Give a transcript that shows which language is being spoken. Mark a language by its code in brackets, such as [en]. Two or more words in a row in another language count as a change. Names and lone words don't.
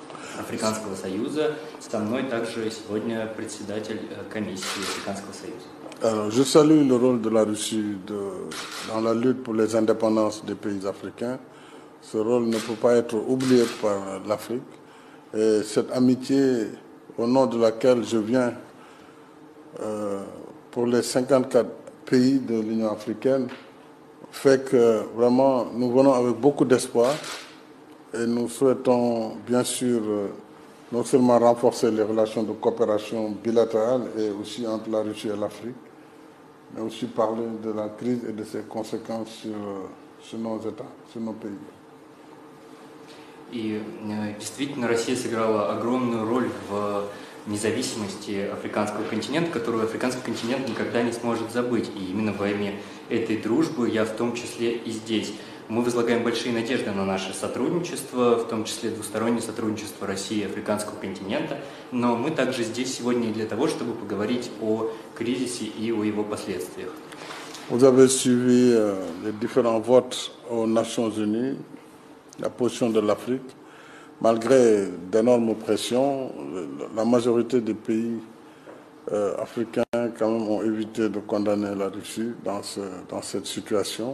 [ru] Африканского Союза. Со мной также сегодня председатель комиссии Африканского Союза. [fr] Alors, je salue le rôle de la Russie dans la lutte pour les indépendances des pays africains. Ce rôle ne peut pas être oublié par l'Afrique. Et cette amitié, au nom de laquelle je viens pour les 54 pays de l'Union africaine, fait que vraiment nous venons avec beaucoup d'espoir et nous souhaitons bien sûr non seulement renforcer les relations de coopération bilatérale et aussi entre la Russie et l'Afrique, mais aussi parler de la crise et de ses conséquences sur nos États, sur nos pays. [ru] И действительно Россия сыграла огромную роль в независимости африканского континента, которую африканский континент никогда не сможет забыть. И именно во имя этой дружбы я в том числе и здесь. Мы возлагаем большие надежды на наше сотрудничество, в том числе двустороннее сотрудничество России и африканского континента, но мы также здесь сегодня и для того, чтобы поговорить о кризисе и о его последствиях. [fr] Vous avez suivi les différents votes aux Nations Unies, la position de l'Afrique. Malgré d'énormes pressions, la majorité des pays africains quand même ont évité de condamner la Russie dans cette situation.